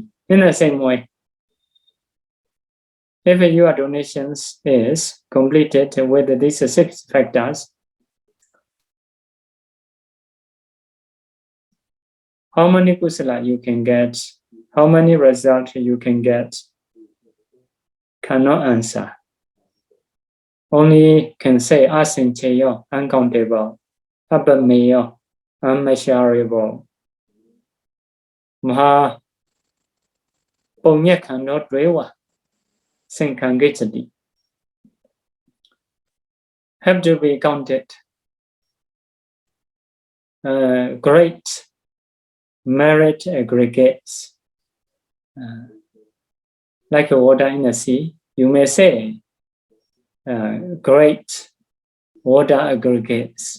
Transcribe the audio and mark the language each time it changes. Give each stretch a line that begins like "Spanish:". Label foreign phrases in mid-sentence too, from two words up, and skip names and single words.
English: In the same way, if your donations is completed with these 6 factors, how many kusala you can get, how many results you can get, cannot answer. Only can say asincheyo, uncountable, apameyo, unmeasurable.
Pali: Maha Punya
English: Dewa Female have to be counted. Great merit aggregates. Like water in the sea, you may say great water aggregates.